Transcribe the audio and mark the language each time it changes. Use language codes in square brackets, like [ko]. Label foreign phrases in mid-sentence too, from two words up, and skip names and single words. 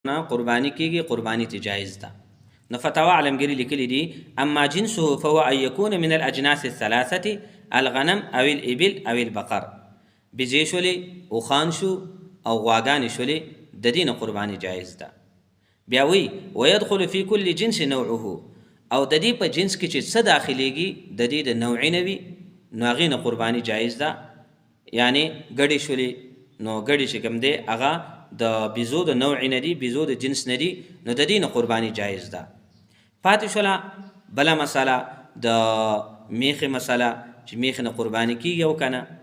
[ps] نه قرباني کیږي قرباني ته جایز ده. نو فتاوا علمګری لیکلی دي [ar] اما جنسه فهو ان يكون من الاجناس الثلاثه الغنم او الابل او البقر. [ps] بزې شولې اوښان شو او غواګانې شولې د دې نه قرباني جایز ده. بیا وی [ar] ويدخل في كل جنس نوعه [ps] او د دې په جنس کې چې څه داخليږي د دې د نوع نه وي نو هغې نه قرباني جایز ده. یعنی ګډې شولې نو ګډې چې کوم دی هغه د بیزو د نوع نه دي بیزو د جنس نه دي نو د دې نه قرباني جایز ده. پاتې شوله بله مسله د میخې مسله چې میخې نه قرباني کیږي او که نه.